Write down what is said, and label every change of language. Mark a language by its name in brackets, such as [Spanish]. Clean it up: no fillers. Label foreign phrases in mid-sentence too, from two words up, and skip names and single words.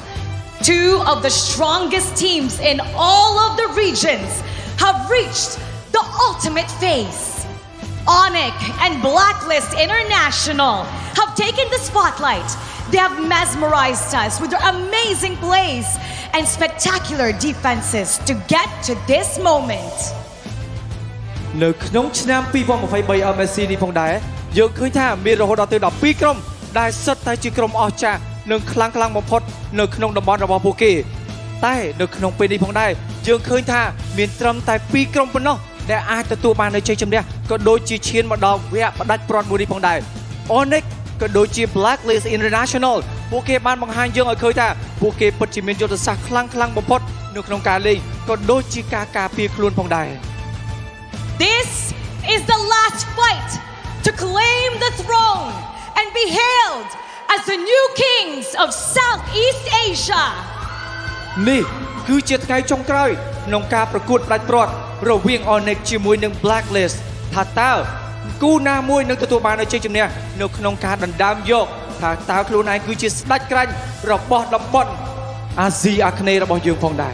[English] 2 of the strongest teams in all of the regions have reached the ultimate phase. Onyx and Blacklist International have taken the spotlight. They have mesmerized us with their amazing plays and spectacular defenses to get to this moment. [Khmer] នៅក្នុងឆ្នាំ2023 MSC នេះផងដែរយើងឃើញថាមានរហូតដល់ទៅ12ក្រុមដែលសុទ្ធតែជាក្រុមអស្ចារ្យនិងខ្លាំង បំផុតនៅក្នុងតំបន់របស់ពួកគេតែនៅក្នុងពេលនេះផងដែរយើងឃើញថាមានត្រឹមតែ2ក្រុមប៉ុណ្ណោះដែលអាចទទួលបាននូវជ័យជំនះក៏ដូចជាឈានមកដល់វគ្គផ្ដាច់ព្រាត់មួយនេះផងដែរ Onyx ក៏ដូចជា Blacklist International ពួកគេបានបង្ហាញយើងឲ្យឃើញថាពួកគេពិតជាមានយុទ្ធសាស្ត្រខ្លាំងបំផុតនៅក្នុងការលេងក៏ដូចជាការការពារខ្លួនផងដែរ [English] This is the last fight to claim the throne and be hailed as the new kings of Southeast Asia. [Khmer] នេះគឺជាថ្ងៃចុងក្រោយក្នុងការប្រកួតផ្ដាច់ព្រាត់រវាង Onyx ជាមួយនឹង Blacklist ថាតើគូណាមួយនឹងទទួលបាននូវជ័យជំនះនៅក្នុងការដណ្ដើមយកថាតើខ្លួនឯងគឺជាស្ដេចក្រាញ់របស់តំបន់អាស៊ីអាគ្នេយ៍របស់យើងផងដែរ